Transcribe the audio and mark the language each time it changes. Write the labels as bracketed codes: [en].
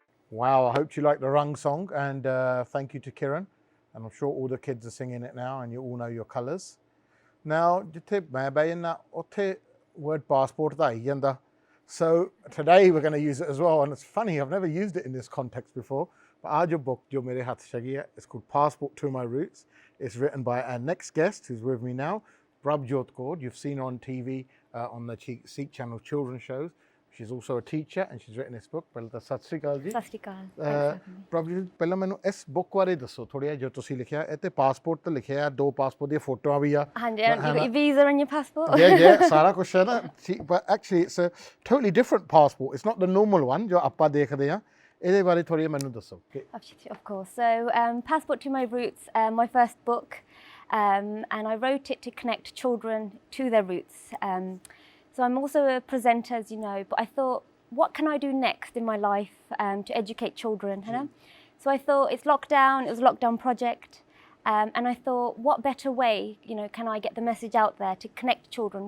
[en] Wow, I hope you like the Rung song, and thank you to Kiran. And I'm sure all the kids are singing it now, and you all know your colours. [pa] Now, ਜਿੱਥੇ ਮੈਂ ਬਹਿ ਜਾਂਦਾ ਉੱਥੇ word passport ਦਾ ਆਈ ਜਾਂਦਾ. [en] So today we're going to use it as well, and it's funny, I've never used it in this context before, but [hi] आज जो book जो मेरे हाथ से है, [en] it's called Passport to My Roots. It's written by our next guest who's with me now, Prabjot Kaur. You've seen her on TV, on the Sikh channel children's shows. She's also a teacher and she's written this book. [pa] ਪਹਿਲਾਂ ਤਾਂ ਸਤਿ ਸ਼੍ਰੀ ਅਕਾਲ ਜੀ। ਸਤਿ ਸ਼੍ਰੀ ਅਕਾਲ। ਪ੍ਰਭਜੋਤ ਪਹਿਲਾਂ ਮੈਨੂੰ ਇਸ book ਬਾਰੇ ਦੱਸੋ ਥੋੜ੍ਹਾ ਜਿਹਾ ਜੋ ਤੁਸੀਂ ਲਿਖਿਆ ਇਹ ਤੇ ਪਾਸਪੋਰਟ ਤੇ ਲਿਖਿਆ ਦੋ ਪਾਸਪੋਰਟ ਦੀਆਂ ਫੋਟੋਆਂ ਵੀ ਆ ਹਾਂਜੀ [en] you got your visa and your passport yeah [pa] ਸਾਰਾ ਕੁਝ ਹੈ ਨਾ [en] but actually it's a totally different passport. It's not the normal one [pa] ਜੋ ਆਪਾਂ ਦੇਖਦੇ ਆ ਇਹਦੇ ਬਾਰੇ ਥੋੜ੍ਹਾ ਮੈਨੂੰ ਦੱਸੋ। [en] Of course. So Passport to My Roots, my first book, and I wrote it to connect children to their roots. So I'm also a presenter, as you know, but I thought, what can I do next in my life to educate children? You know? So I thought, it's lockdown, it was a lockdown project, and I thought, what better way, can I get the message out there to connect children?